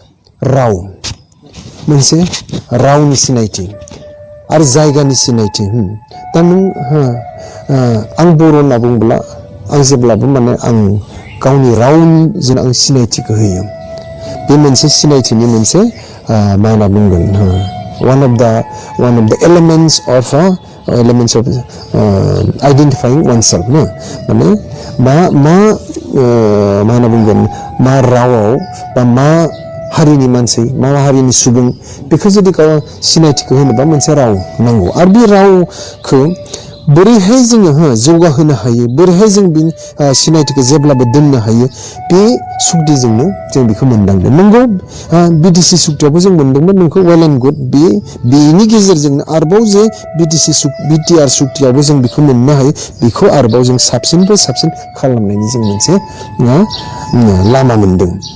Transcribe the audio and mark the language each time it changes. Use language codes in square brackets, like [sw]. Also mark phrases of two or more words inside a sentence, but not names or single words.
[brx] रावनि सिनायथि आरो जायगानि सिनायथि दा नों आं बर' होनना बुंब्ला आं जेब्लाबो माने आं गावनि रावजों आं सिनायथिखौ होयो बे मोनसे सिनायथिनि मोनसे मा होनना बुंगोन [en] one of the elements of identifying oneself no [brx] माने मा होनना बुंगोन मा रावाव बा मा हारिनि मानसि मा हारिनि सुबुं बेखौ जुदि गाव सिनायथिखौ होनोबा मोनसे राव नांगौ आरो बे रावखौ बोरैहाय जोङो जौगाहोनो हायो बोरैहाय जों बिनि सिनायथिखौ जेब्लाबो दोननो हायो बे सुक्तिजोंनो जों बेखौ मोनदांदों नंगौ बिटिसि सुक्तियावबो जों मोनदोंमोन नोंखौ [en] well and good [brx] बेनि गेजेरजोंनो आरोबाव जे बिटिआर सुक्तियावबो जों बेखौ मोननो हायो बेखौ आरोबाव जों साबसिननिफ्राय साबसिन खालामनायनि जों मोनसे लामा मोनदों